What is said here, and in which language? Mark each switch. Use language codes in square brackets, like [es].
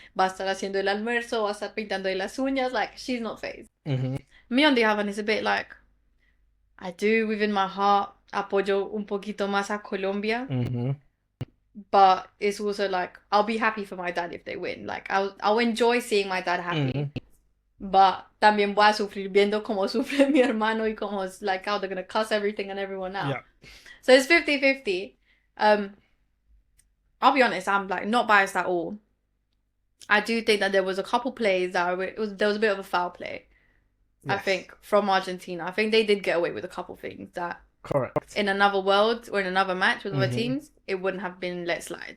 [es] Va a estar haciendo el almuerzo, va a estar pintando las uñas, [en] like she's not phased. Me on the other hand is a bit like I do within my heart [es] apoyo un poquito más a Colombia. [en] But it's also like I'll be happy for my dad if they win. Like I'll enjoy seeing my dad happy. But [es] también voy a sufrir viendo cómo sufre mi hermano y cómo [en] it's like how they're gonna cuss everything and everyone out. Yeah. So it's 50-50. I'll be honest, I'm like not biased at all. I do think that there was a couple plays that there was a bit of a foul play. Yes. I think from Argentina. I think they did get away with a couple things that correct in another world or in another match with other teams, it wouldn't have been let slide.